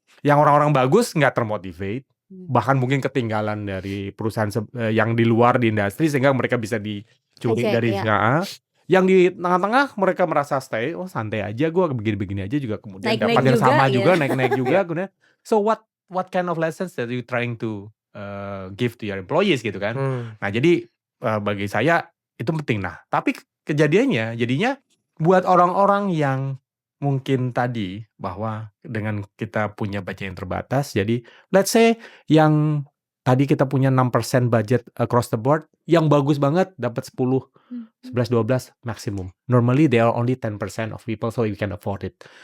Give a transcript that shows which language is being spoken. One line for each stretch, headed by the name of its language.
Indonesian: yang orang-orang bagus nggak termotivate, bahkan mungkin ketinggalan dari perusahaan yang di luar di industri sehingga mereka bisa dicuri dari yang di tengah-tengah mereka merasa stay, santai aja gue begini-begini aja juga kemudian dapat yang sama juga naik-naik juga.
English: So what kind of lessons that you trying to give to your employees
Indonesian: gitu kan. Nah jadi bagi saya itu penting. Nah tapi kejadiannya jadinya buat orang-orang yang mungkin tadi bahwa dengan kita punya budget yang terbatas, jadi
English: let's say
Indonesian: yang tadi kita punya 6% budget
English: across the board,
Indonesian: yang bagus banget dapat 10, 11, 12 maksimum.
English: Normally they are only 10% of people, so you can afford it.